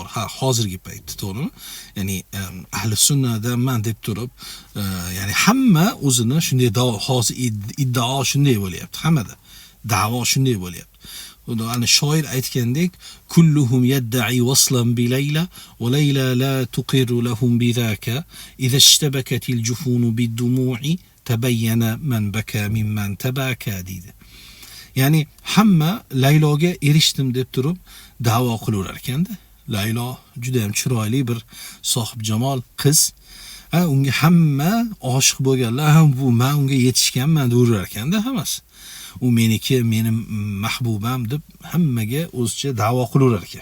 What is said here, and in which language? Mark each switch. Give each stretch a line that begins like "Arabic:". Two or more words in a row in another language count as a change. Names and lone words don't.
Uzbek: Hozirgi paytda, to'g'rimi? Ya'ni ahli sunnadanman deb turib, ya'ni hamma o'zini shunday hozir iddao shunday bo'lyapti, hammada. Da'vo shunday bo'lyapti. Ana shoir aytgandek,
Arabic: كلهم يدعي وصلا بليلى وليلى لا تقر لهم بذاكا إذا اشتبكت الجفون بالدموع تبين من بكى ممن تباكى deydi.
Uzbek: Ya'ni hamma Layloga erishdim deb turib da'vo qilaverar ekanda. Laylo juda ham chiroyli bir sohib jamol qiz. Unga hamma oshiq bo'lganlar ham bu men unga yetishganman deyurar ekanda hammasi. U meniki, mening mahbubam deb hammaga o'zicha da'vo qilaverar ekan.